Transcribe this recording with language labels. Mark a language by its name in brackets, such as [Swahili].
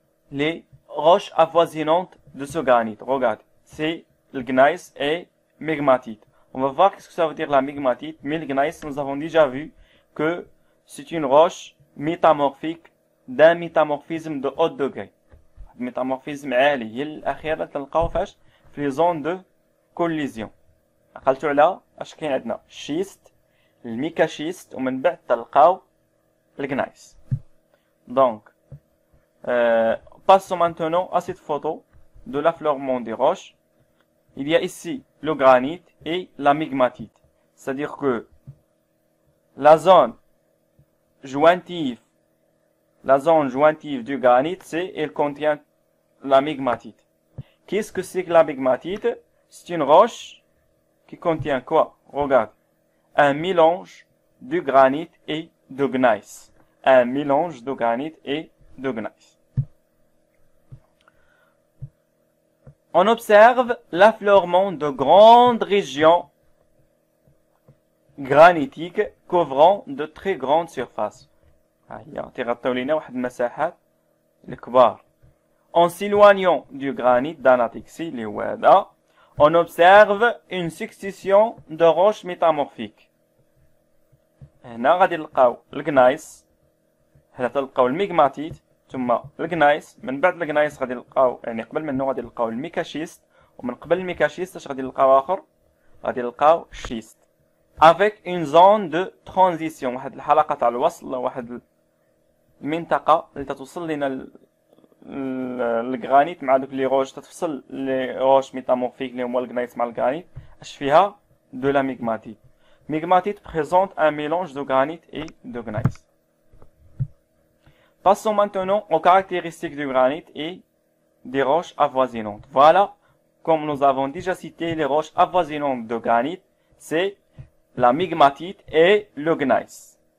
[French] Les roches avoisinantes de ce granit. Regarde, c'est le gneiss et mégmatite. On va voir qu'est-ce que ça veut dire la mégmatite. Mais le gneiss, nous avons déjà vu que c'est une roche métamorphique d'un métamorphisme de haut degré. [Arabic] Métamorphisme عالي. الأخيرة تلقاو فاش في [French] les zones de collision. [Arabic] عقلتوا على اش كاين عندنا الشيست الميكاشيست ومن بعد تلقاو الجنايس. [French] Donc passons maintenant à cette photo de l'affleurement des roches. Il y a ici le granit et la mégmatite. C'est-à-dire que la zone jointive du granit, elle contient la mégmatite. Qu'est-ce que c'est que la mégmatite? C'est une roche qui contient quoi? Regarde, un mélange de granit et de gneiss. Un mélange de granit et de gneiss. On observe l'affleurement de grandes régions granitiques couvrant de très grandes surfaces. En s'éloignant du granit d'anatixie, on observe une succession de roches métamorphiques. [Arabic] هنا غادي نلقاو الجنايس، هنا تلقاو الميغماتيت، ثم الجنايس. من بعد الجنايس غادي نلقاو يعني قبل منه غادي نلقاو الميكاشيست، ومن قبل الميكاشيست اش غادي نلقاو اخر؟ غادي نلقاو الشيست. [French] avec une zone de transition، [Arabic] واحد الحلقة تاع الوصل، واحد المنطقة اللي تتوصل لنا الجرانيت مع دوك لي روش، تتفصل لي روش métamorphiques اللي هما الجنايس مع الجرانيت. اش فيها؟ [French] de la mégmatite. Mégmatite présente un mélange de granit et de gneiss. Passons maintenant aux caractéristiques du granit et des roches avoisinantes. Voilà, comme nous avons déjà cité les roches avoisinantes de granit, c'est la mégmatite et le gneiss.